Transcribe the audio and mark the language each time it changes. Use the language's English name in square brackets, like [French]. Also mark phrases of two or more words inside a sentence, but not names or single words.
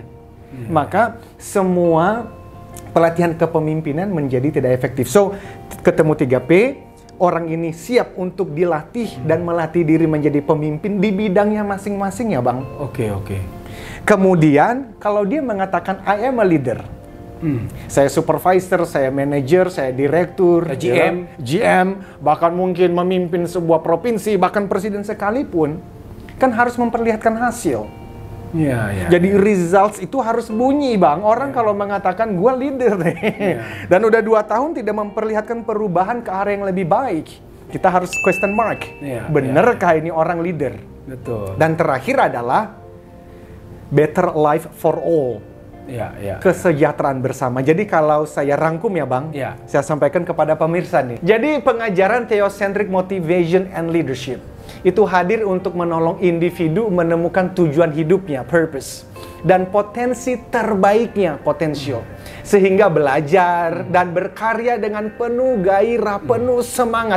[Indonesian] Maka semua pelatihan kepemimpinan menjadi tidak efektif. So, ketemu 3P, orang ini siap untuk dilatih dan melatih diri menjadi pemimpin di bidangnya masing-masing ya, Bang. Oke. Kemudian, kalau dia mengatakan [English] I am a leader, [Indonesian] Saya supervisor, saya manager, saya direktur, GM, bahkan mungkin memimpin sebuah provinsi, bahkan presiden sekalipun, kan harus memperlihatkan hasil. Jadi results itu harus bunyi, Bang. Orang kalau mengatakan gue leader nih, dan udah 2 tahun tidak memperlihatkan perubahan ke arah yang lebih baik, kita harus [English] question mark. [Indonesian] Benerkah ini orang leader? Betul. Dan terakhir adalah [English] better life for all. [Indonesian] Kesejahteraan bersama. Jadi kalau saya rangkum ya, Bang, saya sampaikan kepada pemirsa nih. Jadi pengajaran Theocentric Motivation and Leadership itu hadir untuk menolong individu menemukan tujuan hidupnya, purpose, dan potensi terbaiknya, potential, sehingga belajar dan berkarya dengan penuh gairah, penuh semangat.